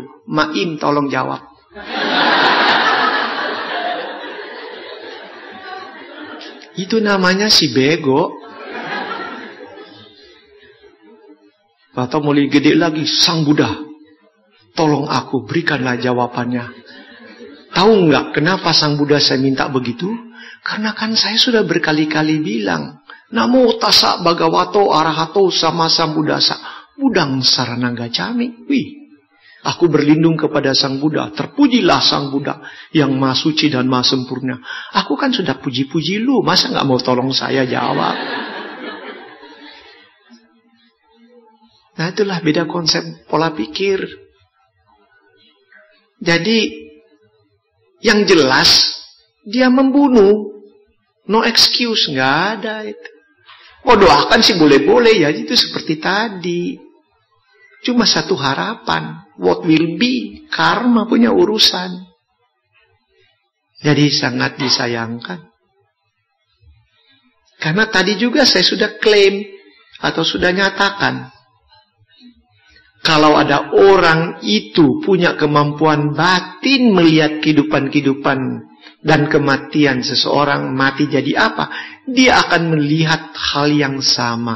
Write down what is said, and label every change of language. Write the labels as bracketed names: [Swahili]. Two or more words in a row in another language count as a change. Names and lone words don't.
[Indonesian] Maim, tolong jawab. Itu namanya si bego. Atau mulai gede lagi, Sang Buddha, tolong aku, berikanlah jawabannya. Tahu nggak kenapa Sang Buddha saya minta begitu? Karena kan saya sudah berkali-kali bilang, [Pali] Namo tassa bhagavato arahato sama sambuddhassa Buddhang saranang gacchami. [Indonesian] Wih, aku berlindung kepada Sang Buddha. Terpujilah Sang Buddha yang maha suci dan maha sempurna. Aku kan sudah puji-puji lu, masa nggak mau tolong saya jawab? Nah, itulah beda konsep pola pikir. Jadi, yang jelas, dia membunuh. [English] No excuse, [Indonesian] nggak ada itu. Oh, doakan sih boleh-boleh ya, itu seperti tadi. Cuma satu harapan, [English] what will be, [Indonesian] karma punya urusan. Jadi sangat disayangkan. Karena tadi juga saya sudah klaim, atau sudah nyatakan, kalau ada orang itu punya kemampuan batin melihat kehidupan-kehidupan dan kematian seseorang mati jadi apa, dia akan melihat hal yang sama.